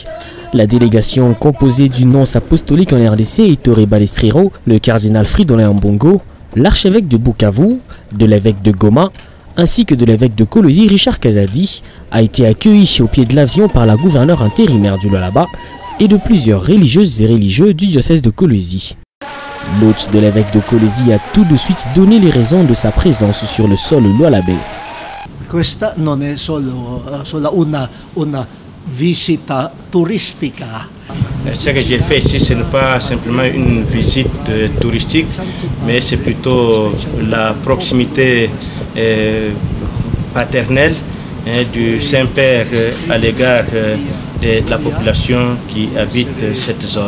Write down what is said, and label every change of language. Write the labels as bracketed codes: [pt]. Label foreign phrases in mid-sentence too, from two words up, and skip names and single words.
[fr] La délégation composée du nonce apostolique en RDC Ettore Balestrero, le cardinal Fridolin Mbongo, l'archevêque de Bukavu, de l'évêque de Goma, ainsi que de l'évêque de Kolwezi Richard Kazadi, a été accueilli au pied de l'avion par la gouverneure intérimaire du Lualaba et de plusieurs religieuses et religieux du diocèse de Kolwezi. L'hôte de l'évêque de Kolwezi a tout de suite donné les raisons de sa présence sur le sol lualabais. [it] Questa non è solo una visita turistica. [fr] Ce que j'ai fait ici, ce n'est pas simplement une visite touristique, mais c'est plutôt la proximité paternelle du Saint-Père à l'égard de la population qui habite cette zone.